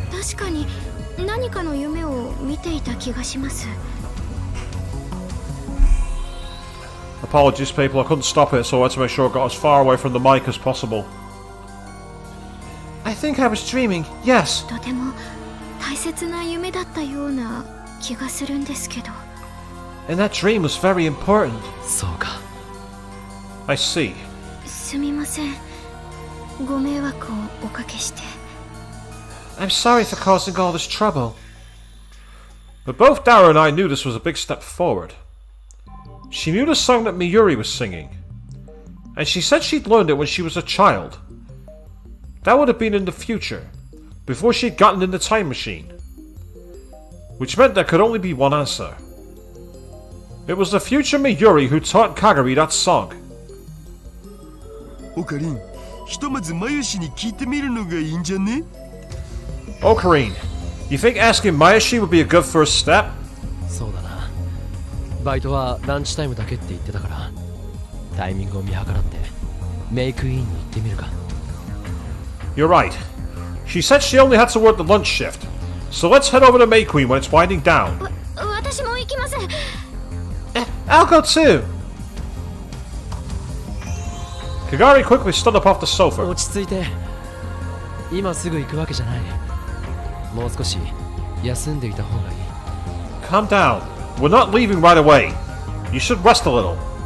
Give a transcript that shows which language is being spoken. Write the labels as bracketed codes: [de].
[ja] 確かに何かの夢を見ていた気がします。 [en] Apologies, people. I couldn't stop it, so I had to make sure I got as far away from the mic as possible. I think I was dreaming, yes. [ja] とても大切な夢だったような気がするんですけど。 [en] And that dream was very important. [ja] そうか。 [en] I see. [ja] すみません。ご迷惑をおかけして。 [en] I'm sorry for causing all this trouble. But both Dara and I knew this was a big step forward. She knew the song that Miyuri was singing, and she said she'd learned it when she was a child. That would have been in the future, before she'd gotten in the time machine. Which meant there could only be one answer. It was the future Miyuri who taught Kagari that song. [ja] オカリン、ひとまずマユシに聞いてみるのがいいんじゃね？ [en] Okarin, you think asking Mayashi would be a good first step? [ja] そうだな。バイトはランチタイムだけって言ってたから、タイミングを見計らってメイクインに行ってみるか。 [en] You're right. She said she only had to work the lunch shift. So let's head over to May Queen when it's winding down. [ja] 私も行きます。 [en] I'll go too. Kagari quickly stood up off the sofa. [ja] 落ち着いて。今すぐ行くわけじゃない。もう少し休んでいた方がいい。 [en] calm down. We're not leaving right away. You should rest a little.